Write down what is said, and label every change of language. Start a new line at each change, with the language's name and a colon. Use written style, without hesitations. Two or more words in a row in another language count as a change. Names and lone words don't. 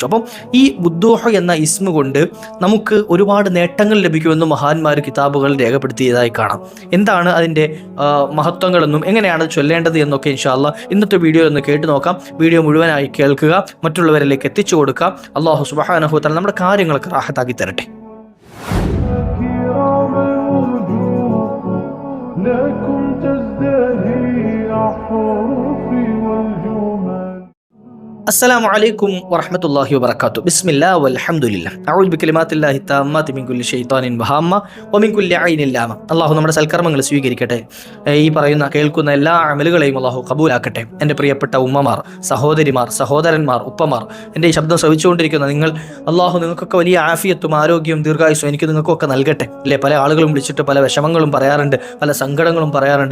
Malayalam: അപ്പം ഈ ബുദ്ദൂഹ് എന്ന ഇസ്മ കൊണ്ട് നമുക്ക് ഒരുപാട് നേട്ടങ്ങൾ ലഭിക്കുമെന്ന് മഹാന്മാർ കിതാബുകൾ രേഖപ്പെടുത്തിയതായി കാണാം. എന്താണ് അതിൻ്റെ മഹത്വങ്ങളെന്നും എങ്ങനെയാണ് ചൊല്ലേണ്ടത് എന്നൊക്കെ
Arabic: إن شاء الله
Malayalam: ഇന്നത്തെ വീഡിയോ ഒന്ന് കേട്ട് നോക്കാം. വീഡിയോ മുഴുവനായി കേൾക്കുക, മറ്റുള്ളവരിലേക്ക് എത്തിച്ചു കൊടുക്കുക.
Arabic: الله سبحانه وتعالى
Malayalam: നമ്മുടെ കാര്യങ്ങളൊക്കെ റാഹത്താക്കി തരട്ടെ.
Arabic: السلام عليكم ورحمة الله وبركاته. بسم الله والحمد لله. أعوذ بكلمات الله التامات من كل شيطان وهامة ومن كل عين لامة.
Malayalam: അള്ളാഹു നമ്മുടെ സൽക്കർമ്മങ്ങൾ സ്വീകരിക്കട്ടെ. ഈ പറയുന്ന കേൾക്കുന്ന എല്ലാ അമലുകളെയും അള്ളാഹു കബൂലാക്കട്ടെ. എൻ്റെ പ്രിയപ്പെട്ട ഉമ്മമാർ, സഹോദരിമാർ, സഹോദരന്മാർ, ഉപ്പമാർ, എൻ്റെ ഈ ശബ്ദം ശ്രവിച്ചുകൊണ്ടിരിക്കുന്ന നിങ്ങൾ, അള്ളാഹു നിങ്ങൾക്കൊക്കെ വലിയ ആഫിയത്തും ആരോഗ്യവും ദീർഘായുസ്സും എനിക്ക് നിങ്ങൾക്കൊക്കെ നൽകട്ടെ. അല്ലേ, പല ആളുകളും വിളിച്ചിട്ട് പല വിഷമങ്ങളും പറയാറുണ്ട്, പല സങ്കടങ്ങളും പറയാറുണ്ട്.